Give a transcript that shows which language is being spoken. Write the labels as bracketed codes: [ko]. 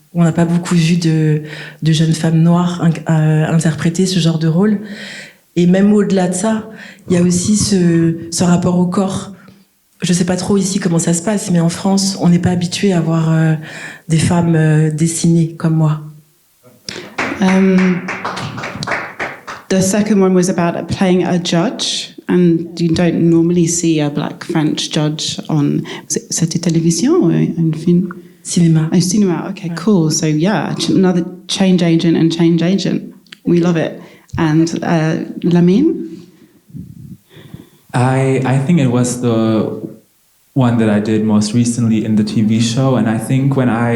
[fr] On n'a pas beaucoup vu de jeunes femmes noires interpréter ce genre de rôle, et même au-delà de ça, il y a aussi ce rapport au corps. Je sais pas trop ici comment ça se passe, mais en France, on n'est pas habitué à voir des femmes dessinées comme moi. [en] The second one was about playing a judge, and you don't normally see a black French judge on. [fr] C'était télévision ou un film? Cinéma. [en] Oh, cinéma. Okay, right. Cool. So yeah, another change agent. We love it. And Lamin? I think it was the one that I did most recently in the TV show, and I think when